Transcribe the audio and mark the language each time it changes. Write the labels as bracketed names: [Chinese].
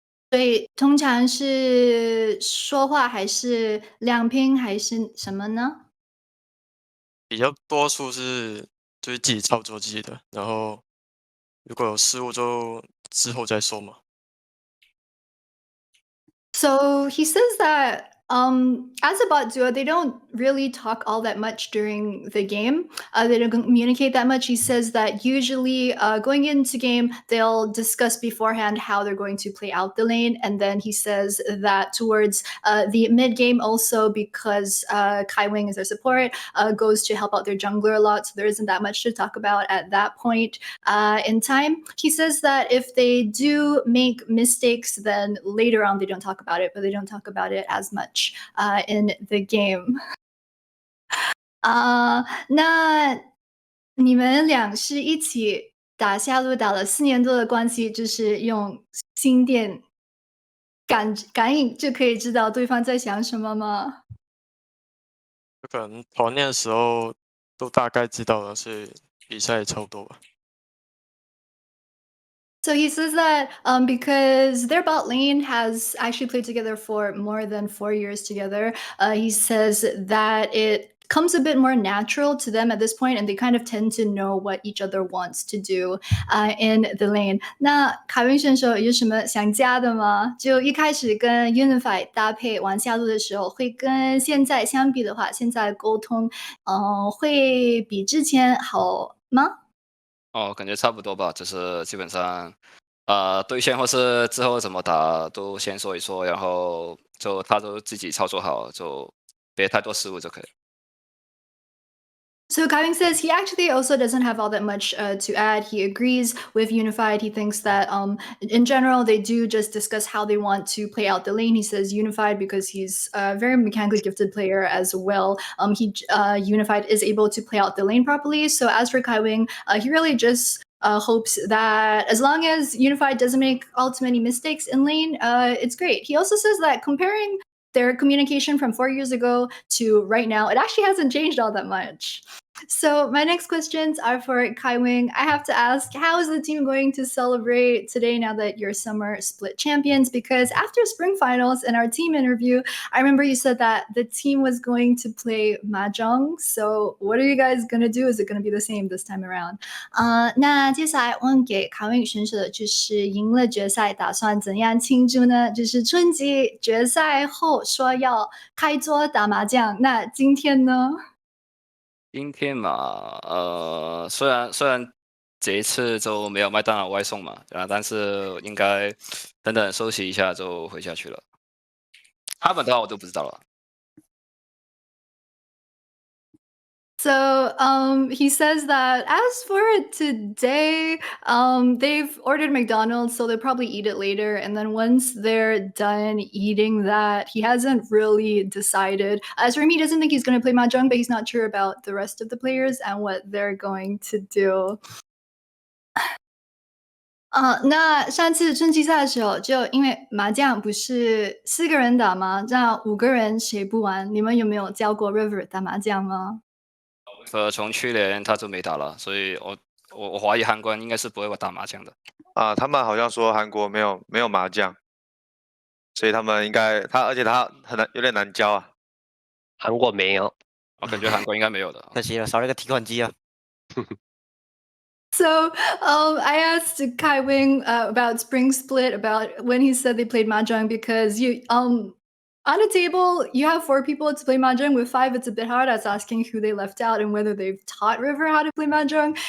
[Chinese] 所以通常是说话还是亮拼还是什么呢？比较多数是就是自己操作自己的，然后如果有失误就之后再说嘛。 [English] So he says that as a bot duo, they don't really talk all that much during the game. They don't communicate that much. He says that usually going into game, they'll discuss beforehand how they're going to play out the lane. And then he says that towards the mid game also, because Kaiwing is their support, goes to help out their jungler a lot. So there isn't that much to talk about at that point in time. He says that if they do make mistakes, then later on they don't talk about it, but they don't talk about it as much in the game. [Chinese] 那你们俩是一起打下路打了4年多的关系，就是用心电感应就可以知道对方在想什么吗？可能团练的时候都大概知道了，所以比赛也差不多吧。 [English] So he says that because their bot lane has actually played together for more than 4 years together, he says that it comes a bit more natural to them at this point, and they kind of tend to know what each other wants to do in the lane. [Chinese] 那凯文选手有什么想加的吗？就一开始跟 Unified 搭配玩下路的时候，会跟现在相比的话，现在沟通会比之前好吗？感觉差不多吧，就是基本上，对线或是之后怎么打都先说一说，然后就他都自己操作好，就别太多失误就可以。 [English] So Kaiwing says he actually also doesn't have all that much to add. He agrees with Unified. He thinks that in general they do just discuss how they want to play out the lane. He says Unified because he's a very mechanically gifted player as well. Unified is able to play out the lane properly. So as for Kaiwing, he really just hopes that as long as Unified doesn't make all too many mistakes in lane, it's great. He also says that comparing their communication from 4 years ago to right now, it actually hasn't changed all that much. So my next questions are for Kaiwing. I have to ask, how is the team going to celebrate today now that you're summer split champions? Because after spring finals and our team interview, I remember you said that the team was going to play mahjong. So what are you guys going to do? Is it going to be the same this time around? [Chinese] 那接下来问给卡威选手的就是赢了决赛，打算怎样庆祝呢？就是春季决赛后说要开桌打麻将，那今天呢？今天嘛，虽然这一次就没有麦当劳外送嘛，但是应该等等休息一下就回家去了。他们的话我就不知道了。 [English] So he says that as for today, they've ordered McDonald's, so they'll probably eat it later. And then once they're done eating that, he hasn't really decided. As for him, he doesn't think he's going to play mahjong, but he's not sure about the rest of the players and what they're going to do. [Chinese] 那上次春季赛的时候，就因为麻将不是4个人打吗？这样5个人谁不玩？你们有没有教过 River 打麻将吗？从去年他就没打了，所以我怀疑韩国人应该是不会打麻将的。他们好像说韩国没有麻将，所以他们应该而且他有点难教啊。韩国没有，我感觉韩国应该没有的。可惜了，少了一个提款机啊。 [English] So I asked Kaiwing about Spring Split, about when he said they played mahjong, because you on a table, you have 4 people to play mahjong. With 5, it's a bit hard. I was asking who they left out and whether they've taught River how to play mahjong.